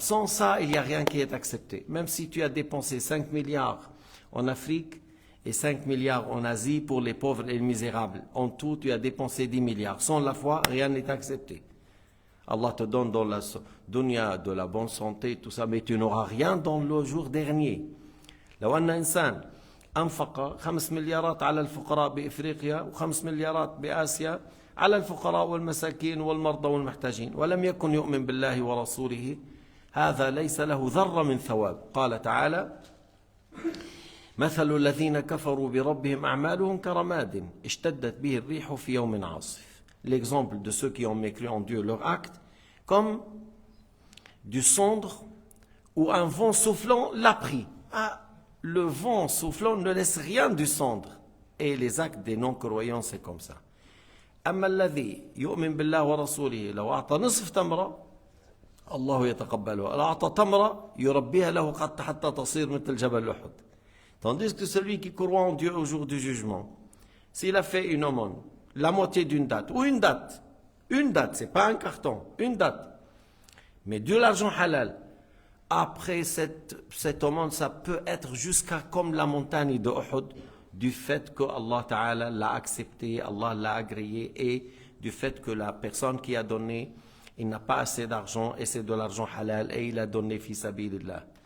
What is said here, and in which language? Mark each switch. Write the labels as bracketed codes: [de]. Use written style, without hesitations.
[fr] Sans ça, il n'y a rien qui est accepté. Même si tu as dépensé 5 milliards en Afrique et 5 milliards en Asie pour les pauvres et les misérables, en tout, tu as dépensé 10 milliards. Sans la foi, rien n'est accepté. Allah te donne dans la dunya de la bonne santé, tout ça, mais tu n'auras rien dans le jour dernier. [ar] لو أن إنسان أنفق 5 مليارات على الفقراء بإفريقيا و5 مليارات بآسيا على الفقراء والمساكين والمرضى والمحتاجين ولم يكن يؤمن بالله ورسوله هذا ليس له ذرة من ثواب. قال تعالى مثل الذين كفروا بربهم أعمالهم كرماد اشتدت به الريح في يوم عاصف. [fr] L'exemple de ceux qui ont mécru en Dieu leur acte comme du cendre ou un vent soufflant l'a pris. Le vent soufflant ne laisse rien du cendre. Et les actes des non-croyants, c'est comme ça. [ar] أما الذي يؤمن بالله ورسوله لو أعطى نصف تمرة الله يتقبلها. لو أعطى تمرة يربيها له حتى تصير مثل جبل أحد. [fr] Tandis que celui qui croit en Dieu au jour du jugement, s'il a fait une aumône, la moitié d'une date, ou une date, c'est pas un carton, une date, mais de l'argent halal, après cette aumône, ça peut être jusqu'à comme la montagne de Uhud, du fait que Allah Ta'ala l'a accepté, Allah l'a agréé, et du fait que la personne qui a donné, il n'a pas assez d'argent, et c'est de l'argent halal, et il a donné fi sabilillah.